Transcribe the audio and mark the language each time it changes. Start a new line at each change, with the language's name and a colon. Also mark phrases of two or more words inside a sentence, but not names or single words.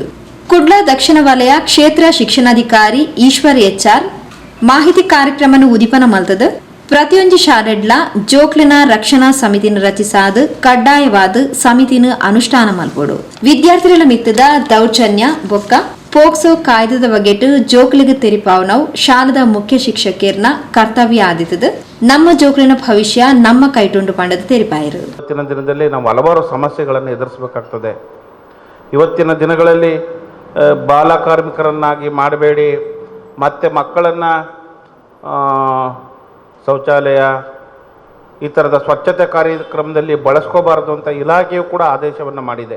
Tulu: ಕುಡ್ಲ ದಕ್ಷಿಣ ವಲಯ ಕ್ಷೇತ್ರ ಶಿಕ್ಷಣಾಧಿಕಾರಿ ಈಶ್ವರ್ HR ಮಾಹಿತಿ ಕಾರ್ಯಕ್ರಮನು ಉದಿಪನ ಮಲ್ತದ ಪ್ರತಿಯೊಂದು ಶಾಲೆಡ್ಲ ಜೋಕ್ಲಿನ ರಕ್ಷಣಾ ಸಮಿತಿನ ರಚಿಸಾದ ಕಡ್ಡಾಯವಾದ ಸಮಿತಿನ ಅನುಷ್ಠಾನ ಮಲ್ಪೋಡು. ವಿದ್ಯಾರ್ಥಿಗಳ ಮಿತ್ತದ ದೌರ್ಜನ್ಯ ಬೊಕ್ಕ ಪೋಕ್ಸೋ ಕಾಯ್ದೆದ ಬಗೆಟ್ ಜೋಕ್ಲಿಗೆ ತೆರಿಪಾವನವು ಶಾಲದ ಮುಖ್ಯ ಶಿಕ್ಷಕರ್ನ ಕರ್ತವ್ಯ ಆದಿತದ. ನಮ್ಮ ಜೋಕ್ಲಿನ ಭವಿಷ್ಯ ನಮ್ಮ ಕೈಟುಂಡು ಪಂಡದ ತೆರಿಪಾಯಿರು.
Kannada: ಇವತ್ತಿನ ದಿನದಲ್ಲಿ ನಾವು ಹಲವಾರು ಸಮಸ್ಯೆಗಳನ್ನು ಎದುರಿಸಬೇಕಾಗ್ತದೆ. ಇವತ್ತಿನ ದಿನಗಳಲ್ಲಿ ಬಾಲ ಕಾರ್ಮಿಕರನ್ನಾಗಿ ಮಾಡಬೇಡಿ, ಮತ್ತು ಮಕ್ಕಳನ್ನು ಶೌಚಾಲಯ ಈ ಥರದ ಸ್ವಚ್ಛತೆ ಕಾರ್ಯಕ್ರಮದಲ್ಲಿ ಬಳಸ್ಕೋಬಾರ್ದು ಅಂತ ಇಲಾಖೆಯು ಕೂಡ ಆದೇಶವನ್ನು ಮಾಡಿದೆ.